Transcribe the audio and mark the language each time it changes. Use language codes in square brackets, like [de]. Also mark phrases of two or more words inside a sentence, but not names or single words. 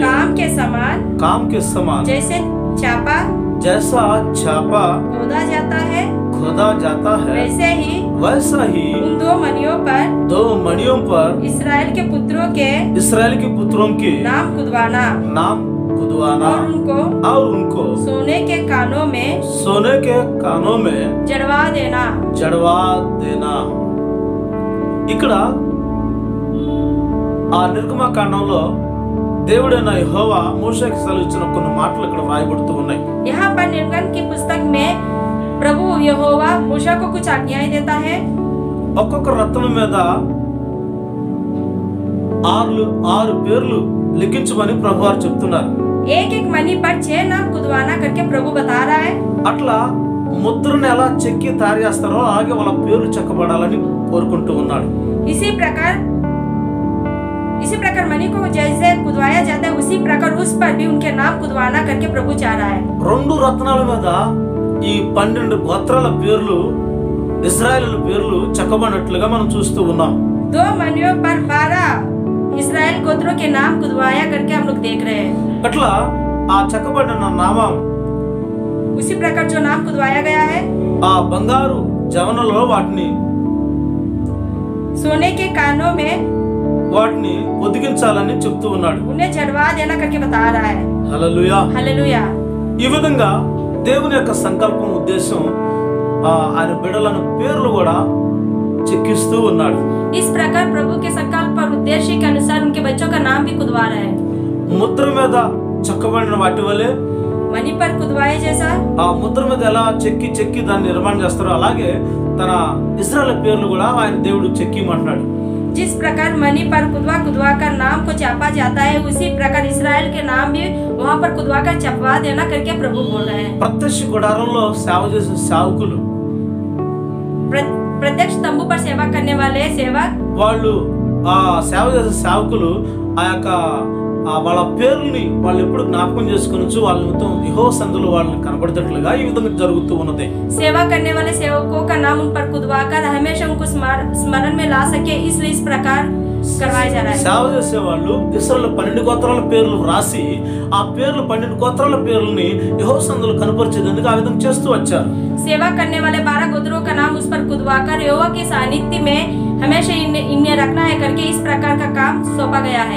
[hi] काम के समान जैसे छापा खोदा जाता है वैसे ही उन दो मणियों पर इस्राएल के पुत्रों के नाम खुदवाना और उनको सोने के कानों में जड़वा देना। [te] ఇక్కడ ఆ నిర్గమకాండంలో దేవుడైన యెహోవా మోషేకి సెలవిచ్చిన కొన్ని మాటలు ఇక్కడ రాయబడుతూ ఉన్నాయి। [hi] यहाँ पर निर्गमन की पुस्तक में प्रभु यहोवा मूसा को कुछ आज्ञाएं देता है। [te] ఒక్కొక్క రత్నం మీద 6 పేర్లు లిఖించమని ప్రభువారు చెప్తున్నారు। [hi] एक मणि पर 6 नाम खुदवाना करके प्रभु बता रहा है। [te] అట్లా ముద్రను ఎలా చెక్కి తయారు చేస్తారో అలాగే వాళ్ళ పేర్లు చెక్కబడాలని కోరుకుంటూ ఉన్నాడు। [hi] इसी प्रकार मणि को जैसे खुदवाया जाता है उसी प्रकार उस पर भी उनके नाम खुदवाना करके प्रभु चाह रहा है। [te] 2 రత్నాల మీద ఈ 12 గోత్రాల పేర్లు ఇశ్రాయేలు పేర్లు చెక్కబడినట్లుగా మనం చూస్తూ ఉన్నాం। [hi] 2 मणियों पर 12 इस्राएल गोत्रों के नाम खुदवाया करके हम लोग देख रहे हैं। [te] అట్లా ఆ చెక్కబడిన నామం [hi] उसी प्रकार जो नाम खुदवाया गया है [te] ఆ బంగారు జవనలో వాటిని [hi] सोने के कानों में [te] వాటిని పొదిగించాలని చెప్తూ ఉన్నాడు। [hi] उन्हें जड़वा देना करके बता रहा है। [te] హల్లెలూయా హల్లెలూయా। ఈ విధంగా దేవుని యొక్క సంకల్పం ఉద్దేశం ఆయన బిడ్డలను పేర్లు కూడా చెక్కిస్తూ ఉన్నాడు। [hi] इस प्रकार प्रभु के संकल्प और उद्देश्य के अनुसार उनके बच्चों का नाम भी खुदवा रहा है। [te] ముద్ర మీద చెక్కబడిన వాటి వలె [hi] मणि पर खुदवाए जैसा [te] ఆ ముద్ర మీద ఎలా చెక్కి దాన్ని నిర్మాణం చేస్తారో అలాగే తన ఇశ్రాయేలు పేర్లు కూడా ఆయన దేవుడు చెక్కిమంటున్నాడు। [hi] जिस प्रकार मणि पर खुदवा कर नाम को छापा जाता है उसी प्रकार इस्राएल के नाम भी वहाँ पर खुदवा कर छपवा देना करके प्रभु बोल रहे हैं। [te] ప్రత్యక్ష గుడారంలో సేవ చేసే సేవకులు [hi] प्रत्यक्ष तंबू पर सेवा करने वाले सेवक [te] వాళ్ళు ఆ సేవ చేసే సేవకులు ఆ యొక్క వాళ్ళ పేర్లని వాళ్ళు ఎప్పుడు జ్ఞాపకం చేసుకొనొచ్చు వాళ్ళ మొత్తం యెహోవా సన్నిధిలో వాళ్ళని కనబడేటట్లుగా ఈ విధంగా జరుగుతూ ఉన్నది। [hi] सेवा करने वाले सेवकों का नाम उन पर खुदवा कर हमेशा उनको स्मरण में ला सके इसलिए इस प्रकार करवाया जा रहा है। [te] సేవ చేసే వాళ్ళు ఇశ్రాయేలు 12 గోత్రాల పేర్లు రాసి ఆ పేర్లు 12 గోత్రాల పేర్లని యెహోవా సన్నిధిలో కనపరిచేందుకు ఆ విధంగా చేస్తూ వచ్చారు। [hi] सेवा करने वाले 12 गोत्रों का नाम उस पर खुदवा कर यहोवा के सानिध्य में हमेशा इन्हें रखना है करके इस प्रकार का काम सौंपा गया है।